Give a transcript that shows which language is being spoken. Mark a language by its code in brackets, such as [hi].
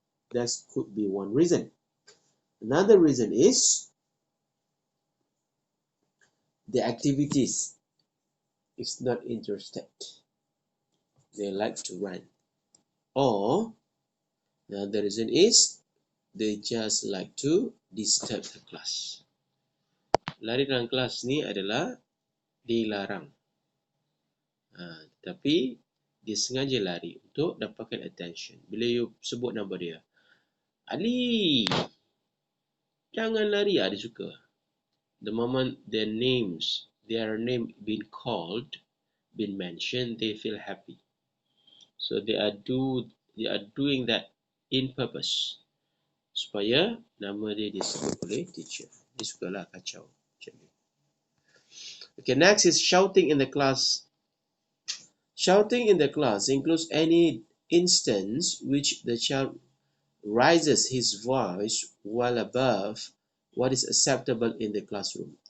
[en] That could be one reason. Another reason is the activities is not interested. They like to run. Or another reason is they just like to disturb the class. [ms] Lari dalam kelas ni adalah dilarang. Tapi dia sengaja lari untuk dapatkan attention. Bila you sebut nama dia, Ali, jangan lari, dia suka. [en] The moment their name been called, been mentioned, they feel happy. So they are doing that in purpose. [ms] Supaya nama dia disebut oleh teacher. Dia sukalah kacau. [en] Okay, next is shouting in the class. Shouting in the class includes any instance which the child raises his voice well above what is acceptable in the classroom.